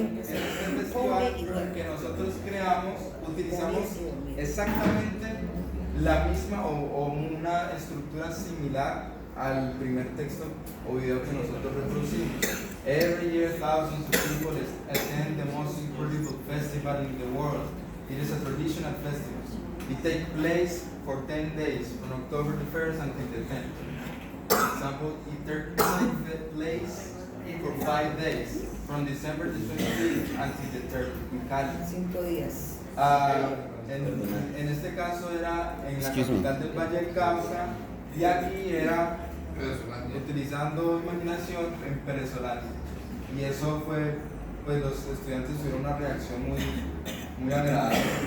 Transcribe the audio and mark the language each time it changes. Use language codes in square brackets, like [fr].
[es] En este festival que nosotros creamos, utilizamos exactamente la misma o una estructura similar al primer texto o video que nosotros reproducimos. [en] Every year thousands of people attend the most incredible festival in the world. It is a traditional festival. It takes place for 10 days, from October the 1st until the 10th. For example, it takes place for 5 days, from December the 25th until the 3rd in Cali. [es] 5 días. En este caso era en la capital del Valle del Cauca, y aquí era utilizando imaginación en Perezolandia. Y eso fue, pues los estudiantes tuvieron una reacción muy agradable.